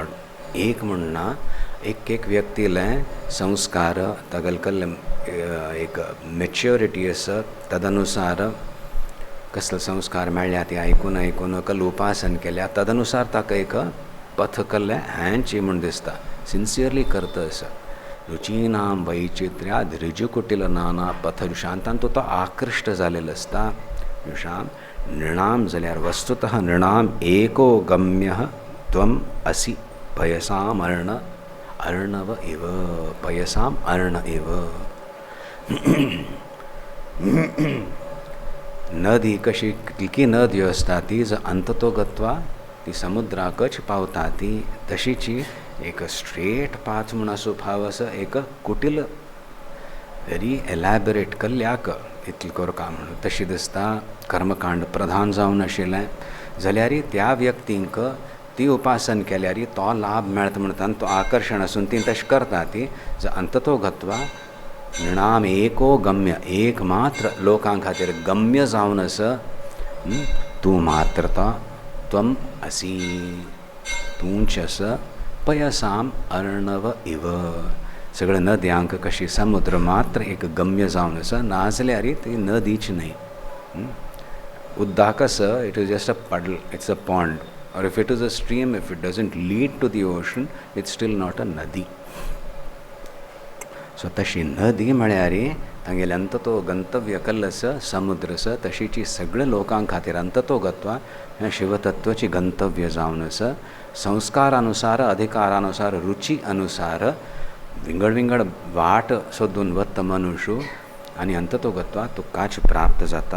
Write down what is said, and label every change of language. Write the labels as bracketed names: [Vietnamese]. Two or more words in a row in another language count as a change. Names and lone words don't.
[Konkani] एक म्हणना एक व्यक्तीला संस्कार तगलकल एक मॅच्युरिटी आसा, तदनुसार कसले संस्कार मेळ्ळ्या ती आयकून कल उपासन केल्या, तदनुसार ताका एक पथ कल्लें हँची म्हूण दिसता, सिन्सियरली करता आसा. [Sanskrit] रुचीनां वैचित्र्याद ऋजुकुटील नाना पथजुषां, [Konkani] तातूंत तो आकृष्ट जालेलो आसता. [Sanskrit] जुषां नृणां जाल्यार वस्तुतः नृणां एको गम्यः त्वम् असि पयसाम् अर्णव इव. पयसाम् अर्ण इव. [Konkani] नदी कशी की नदी असता ती जर अंततो गत्वा ती समुद्राकच पावता ती, तशीची एक [English] straight path [Konkani] म्हूण आसूं फाव आसा, एक कुटील [English] very elaborate [Konkani] कल्ल्याक इतलें करता म्हणून तशी दिसता. कर्मकांड प्रधान जावन आशिल्लें जाल्यार त्या व्यक्तींक ती उपासन केल्यार तो लाभ मेळता म्हणटान तो आकर्शण आसून ती तशें करता ती. [Sanskrit] जर अंततो गत्वा नृणाम एको गम्य, [Konkani] एक मात्र लोकां खातीर गम्य जावन आसा, तूं मात्रता [Sanskrit] त्वम असी, [Konkani] तूंच आसा [Sanskrit] पयसाम अर्णव इव. [Konkani] सगळे नद्यांक कशी समुद्र मात्र एक गम्य जावन आसा, नाजाल्यार ती नदीच न्हय. उदक आसा, [English] it is just a puddle, it's a pond, or if it is a stream, if it doesn't lead to the ocean, it's still not a nadi. [Konkani] सो तशी नदी म्हळ्यार तांगेले अंततो गंतव्य कल्ल आसा, समुद्र आसा, तशीची सगळ्या लोकां खातीर अंततो गत्वा हें शिवतत्वाची गंतव्य जावन आसा. संस्कारानुसार, अधिकारानुसार, रुची अनुसार विंगड वाट सोदून वता मनुष्य आनी अंततो गत्वा तुकाच प्राप्त जाता.